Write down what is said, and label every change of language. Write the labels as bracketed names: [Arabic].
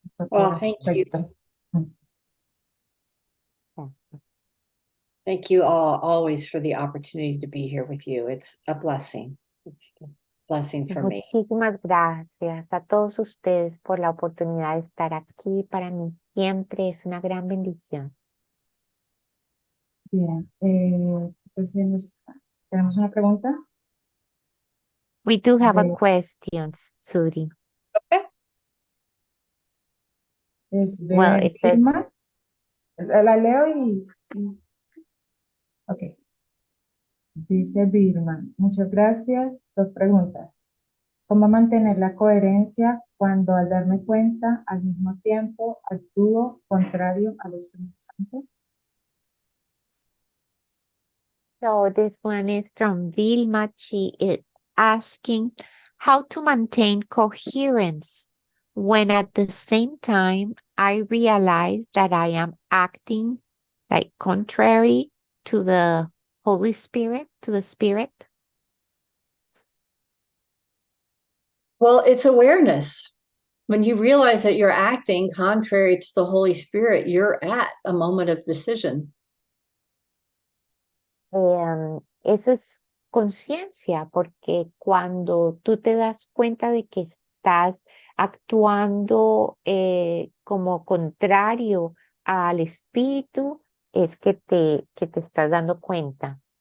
[English] Well, thank you. Thank you all always for the opportunity to be here with you. It's a blessing. It's a blessing for me. [Spanish] Muchísimas gracias a todos ustedes por la oportunidad de estar aquí. Para mí siempre es una gran bendición. Bien, entonces tenemos una pregunta. [English] We do have a De- question, Sudie. Okay. [Spanish] Es de [English] Well, it says, [Spanish] Irma. La leo y... Ok. Dice Vilma, muchas gracias. Dos preguntas. ¿Cómo mantener la coherencia cuando al darme cuenta al mismo tiempo actúo contrario al Espíritu Santo? [English] so this one is from Vilma. She is asking how to maintain coherence when at the same time I realize that I am acting like contrary to the Holy Spirit, to the Spirit. Well, it's awareness. When you realize that you're acting contrary to the Holy Spirit, you're at a moment of decision. [Spanish] Eso es conciencia, porque cuando tú te das cuenta de que estás actuando como contrario al espíritu, es que te estás dando cuenta.